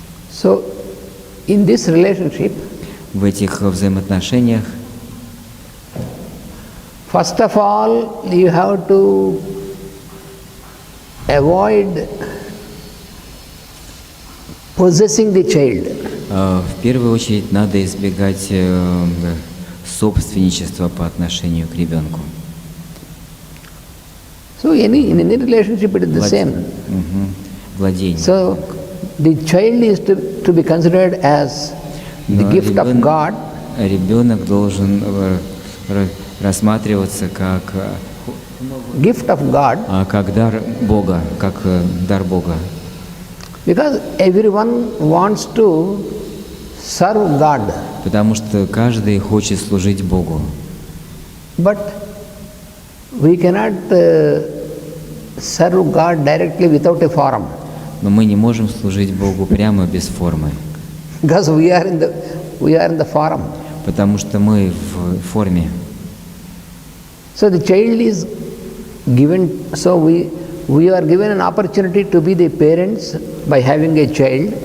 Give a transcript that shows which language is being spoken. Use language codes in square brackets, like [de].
[en] So, in this relationship, [ru] В этих взаимоотношениях [en] first of all, you have to avoid possessing the child. [ru] в первую очередь надо избегать собственничества по отношению к ребенку. [en] So, in any relationship, it is the same. [ru] Владение. [en] So, the child is to be considered as the [ru] Но [en] gift of God, [ru] ребенок должен рассматриваться как [en] gift of God, [ru] как дар Бога, как дар Бога. [en] because everyone wants to serve God. [ru] Потому что каждый хочет служить Богу. [en] But we cannot serve God directly without a form, [ru] Но мы не можем служить Богу прямо без формы. [en] because we are in the form. [ru] потому что мы в форме. [en] So the child is given, so we are given an opportunity to be the parents by having a child.